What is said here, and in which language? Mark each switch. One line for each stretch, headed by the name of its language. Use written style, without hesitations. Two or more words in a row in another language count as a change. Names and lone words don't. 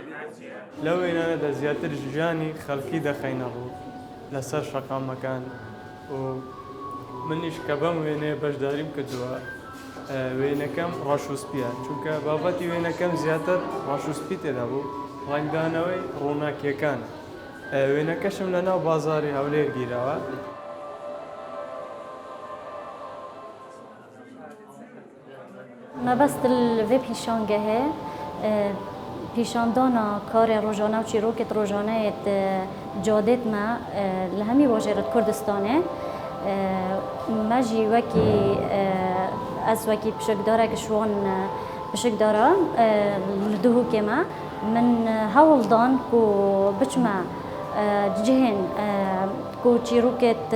Central Kurdish: لەو وێنانەدا زیاتر ژیانی خەڵکی دەخەینە ڕوو لەسەر شەقامەکان و منیش کە بەم وێنەیە بەشداریم کردووە وێنەکەم ڕەشوسپیە چونکە بابەتی وێنەکەم زیاتر ڕەشوسپی تێدا بوو ڕنگدانەوەی ڕووناکیەکان وێنەکەشم لەناو بازاڕی هەولێر گیراوە.
Kurdish: مەبەست vê pîşangehê pîşandana karê rojana û çîrokê rojaneyê cadêt me li hemî bajêrê Kurdistanê me jî wekî ez wekî pişikdarek ji wan pişikdara li Duhokê me min hewl dan ku biçime cihên ku çîrokê